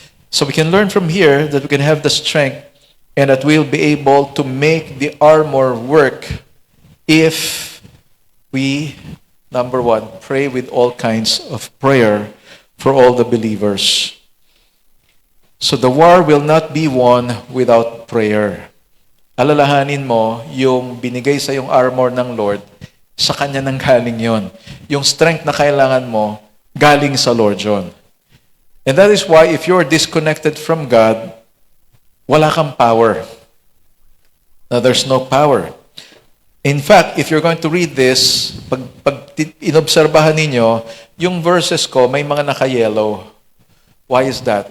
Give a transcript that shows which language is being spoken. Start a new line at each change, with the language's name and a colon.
English: So we can learn from here that we can have the strength and that we'll be able to make the armor work if we, number one, pray with all kinds of prayer for all the believers. So the war will not be won without prayer.
Filipino: Alalahanin mo, yung binigay sa yung armor ng Lord, sa Kanya nang galing yon. Yung strength na kailangan mo, galing sa Lord yun.
English: And that is why if you're disconnected from God,
Filipino: wala kang
English: power. Now, there's no power. In fact, if you're going to read this,
Filipino: pag inobserbahan ninyo, yung
English: verses
Filipino: ko, may mga naka-yellow.
English: Why is that?